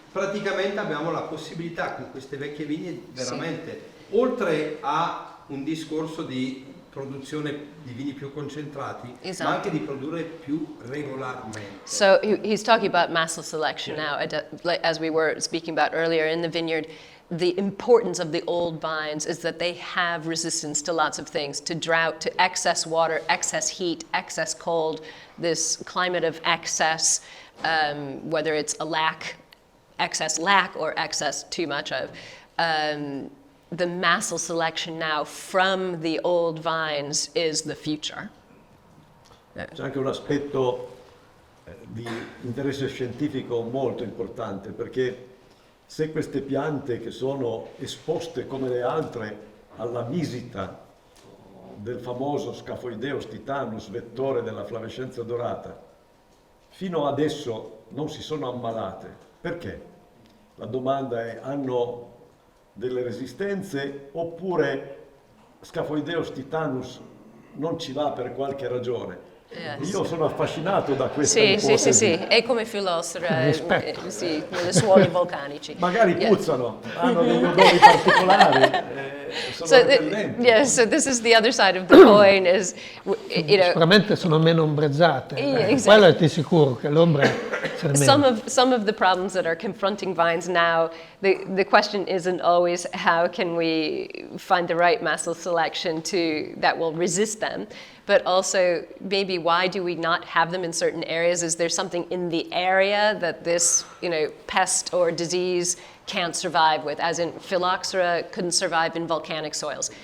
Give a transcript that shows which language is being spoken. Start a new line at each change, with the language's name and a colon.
Italian: praticamente abbiamo la possibilità con queste vecchie vigne veramente, oltre a un discorso di produzione di vini più concentrati, Esatto. ma anche di produrre più regolarmente.
English: So he's talking about massal selection now, as we were speaking about earlier in the vineyard. The importance of the old vines is that they have resistance to lots of things, to drought, to excess water, excess heat, excess cold, this climate of excess, whether it's excess lack or excess too much of. The massal selection now from the old vines is the future.
Italian: C'è anche un aspetto di interesse scientifico molto importante, perché se queste piante che sono esposte come le altre alla visita del famoso Scaphoideus titanus, vettore della flavescenza dorata, fino adesso non si sono ammalate, perché? La domanda è: hanno delle resistenze oppure Scaphoideus titanus non ci va per qualche ragione? Io sono affascinato da questa ipotesi. Sì, è come filosofia, sì, nelle suoli vulcanici. Magari puzzano, hanno degli odori particolari, sono repellenti.
English: So this is the other side of the coin is,
Italian: Sicuramente sono meno ombreggiate,
English: exactly.
Italian: quello è di sicuro che l'ombra c'è meno.
English: Some of the problems that are confronting vines now, the question isn't always how can we find the right massal selection that will resist them, but also maybe why do we not have them in certain areas? Is there something in the area that this pest or disease can't survive with, as in phylloxera couldn't survive in volcanic soils?